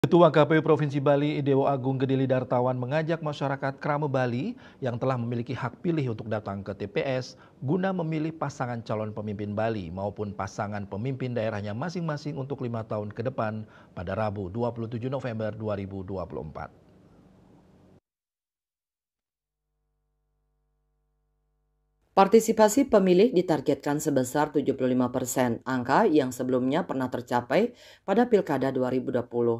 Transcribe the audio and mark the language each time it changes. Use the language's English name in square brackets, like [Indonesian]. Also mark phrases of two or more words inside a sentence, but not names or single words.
[Indonesian] Ketua KPU Provinsi Bali, Dewo Agung Gedili Dartawan mengajak masyarakat Krame Bali yang telah memiliki hak pilih untuk datang ke TPS guna memilih pasangan calon pemimpin Bali maupun pasangan pemimpin daerahnya masing-masing untuk 5 tahun ke depan pada Rabu 27 November 2024. Partisipasi pemilih ditargetkan sebesar 75%, angka yang sebelumnya pernah tercapai pada Pilkada 2020.